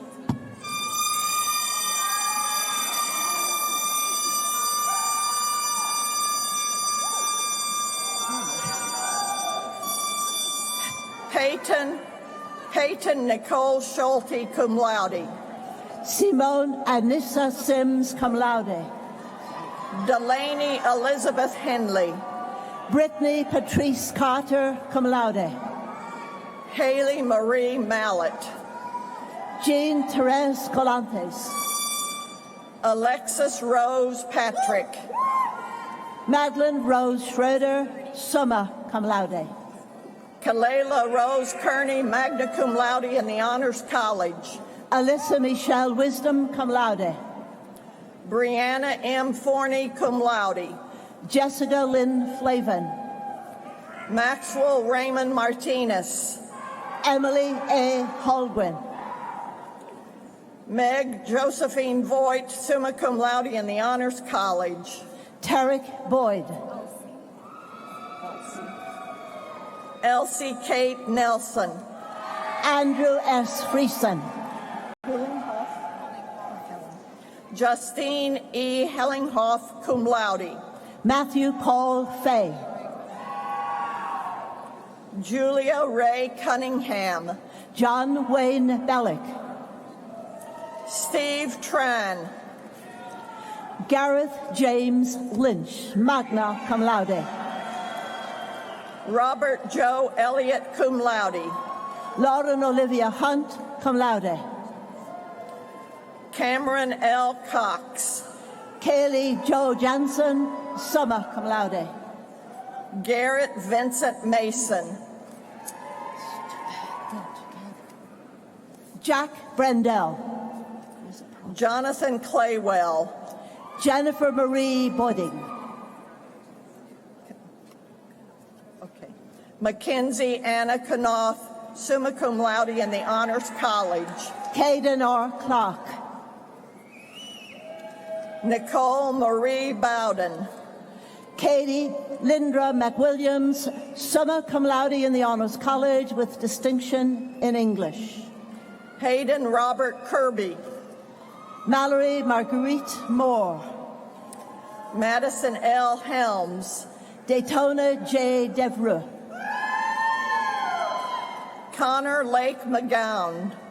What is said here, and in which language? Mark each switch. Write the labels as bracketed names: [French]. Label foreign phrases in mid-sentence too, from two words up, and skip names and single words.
[English] Peyton Nicole Schulte, cum laude. Simone Anissa Sims, cum laude. Delaney Elizabeth Henley. Brittany Patrice Carter, cum laude. Haley Marie Mallet. Jean Therese Colantes. Alexis Rose Patrick. Madeline Rose Schroeder, summa cum laude. Kalela Rose Kearney, magna cum laude in the Honors College. Alyssa Michelle Wisdom, cum laude. Brianna M. Forney, cum laude. Jessica Lynn Flavin. Maxwell Raymond Martinez. Emily A. Holguin. Meg Josephine Voigt, summa cum laude in the Honors College. Tarek Boyd. Elsie Kate Nelson. Andrew S. Friesen. Justine E. Hellinghoff, cum laude. Matthew Paul Fay. Julia Ray Cunningham. John Wayne Bellick. Steve Tran. Gareth James Lynch, magna cum laude. Robert Joe Elliott, cum laude. Lauren Olivia Hunt, cum laude. Cameron L. Cox. Kaylee Joe Jansen, summa cum laude. Garrett Vincent Mason. Jack Brendel. Jonathan Claywell. Jennifer Marie Bodding. Mackenzie Anna Knopf, summa cum laude in the Honors College. Caden R. Clark. Nicole Marie Bowden. Katie Lindra McWilliams, summa cum laude in the Honors College with distinction in English. Hayden Robert Kirby. Mallory Marguerite Moore. Madison L. Helms. Daytona J. Devereux. Connor Lake McGowan.